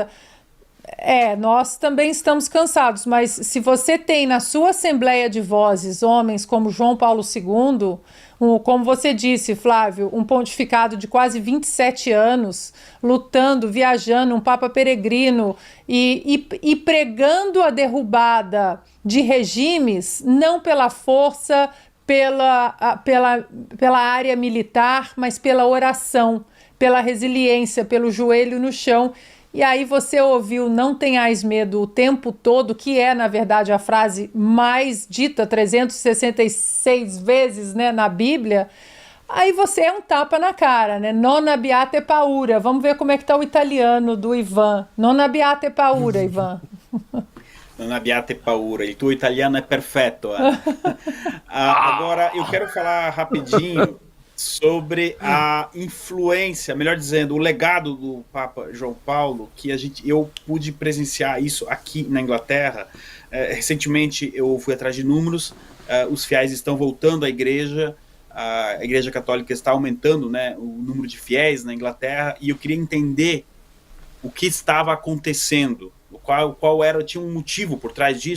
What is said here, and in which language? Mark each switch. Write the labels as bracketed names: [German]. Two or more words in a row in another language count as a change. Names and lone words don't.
[Portuguese] Nós também estamos cansados, mas se você tem na sua Assembleia de Vozes homens como João Paulo II, como você disse, Flávio, um pontificado de quase 27 anos, lutando, viajando, um Papa peregrino e pregando a derrubada de regimes, não pela força, pela área militar, mas pela oração, pela resiliência, pelo joelho no chão. E aí você ouviu "não tenhais medo" o tempo todo, que é, na verdade, a frase mais dita 366 vezes, né, na Bíblia. Aí você é um tapa na cara, né? [Italian] Non abbiate paura. [Portuguese] Vamos ver como é que tá o italiano do Ivan. [Italian] Non abbiate paura, Ivan. Non abbiate paura. Il tuo italiano [Portuguese] é perfeito. Agora, eu quero falar rapidinho sobre a influência, melhor dizendo, o legado do Papa João Paulo, que eu pude presenciar isso aqui na Inglaterra. Recentemente eu fui atrás de números, os fiéis estão voltando à igreja, a Igreja Católica está aumentando, né, o número de fiéis na Inglaterra, e eu queria entender o que estava acontecendo, tinha um motivo por trás disso.